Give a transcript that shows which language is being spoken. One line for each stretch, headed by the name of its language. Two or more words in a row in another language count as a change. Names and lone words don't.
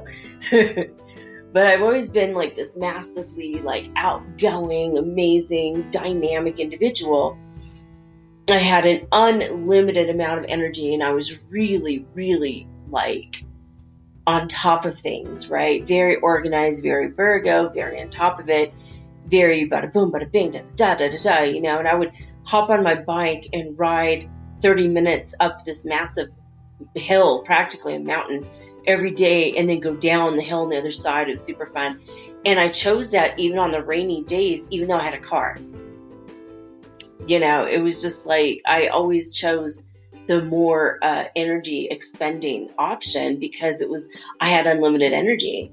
English: But I've always been like this massively like outgoing, amazing, dynamic individual. I had an unlimited amount of energy, and I was really, really like on top of things, right? Very organized, very Virgo, very on top of it, very bada boom, bada bing, da da da da da, and I would hop on my bike and ride 30 minutes up this massive hill, practically a mountain, every day, and then go down the hill on the other side. It was super fun. And I chose that even on the rainy days, even though I had a car. It was just like I always chose the more energy expending option because I had unlimited energy.